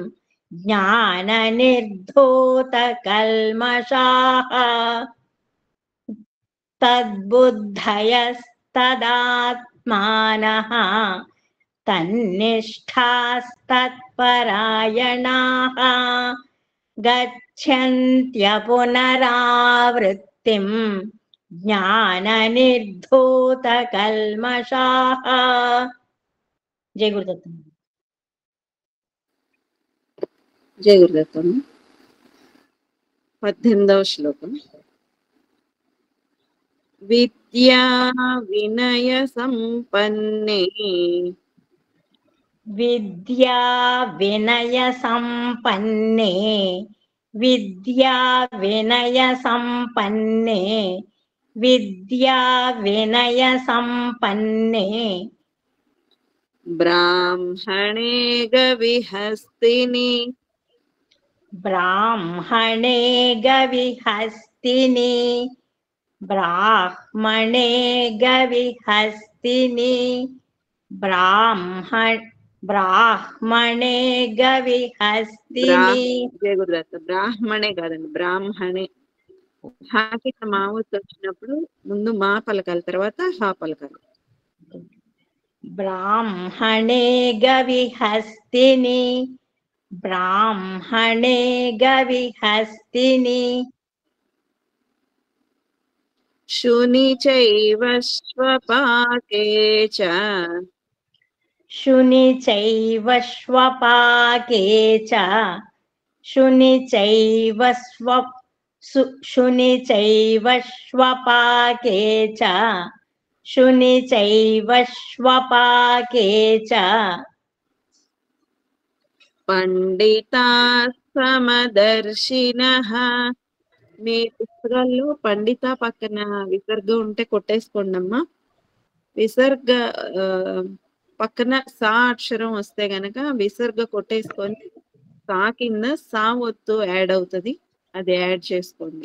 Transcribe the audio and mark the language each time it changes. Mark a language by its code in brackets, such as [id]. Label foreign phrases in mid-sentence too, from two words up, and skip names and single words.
[sa] ज्ञाननिर्धूतकल्मषाः तद्बुद्धयस्तदात्मानः तन्निष्ठास्तत्परायणाः गच्छन्त्य पुनरावृत्तिम् ज्ञाननिर्धूतकल्मषाः जय गुरुदत्त జయ గురుదత్తం. [te] 18వ శ్లోకం. [sa] విద్యా వినయ సంపన్నే विद्या विनय संपन्ने विद्या विनय संपन्ने विद्या विनय संपन्ने బ్రాహ్మణే గవిహస్తిని ब्राह्मणे गविहस्तिनि ब्राह्मणे गविहस्तिनि ब्राह्मणे गविहस्तिनि జయ గురుదత్త. [te] బ్రాహ్మణే కాదండి, బ్రాహ్మణే. హాకి మావత్ వచ్చినప్పుడు ముందు మా పలకాలి, తర్వాత హా పలకాలి. [sa] ब्राह्मणे गविहस्तिनि ब्राह्मणे गविहस्तिनि శుని చైవ శ్వపాకే చ शुनि चैव श्वपाके च शुनि चैव शुनि चैव श्वपाके च शुनि चैव श्वपाके च పండితా సమదర్శినః. [te] మీ పుస్తకాల్లో పండిత పక్కన విసర్గ ఉంటే కొట్టేసుకోండి అమ్మా. విసర్గ పక్కన సా అక్షరం వస్తే గనక విసర్గ కొట్టేసుకొని సా కింద సా ఒత్తు యాడ్ అవుతుంది, అది యాడ్ చేసుకోండి.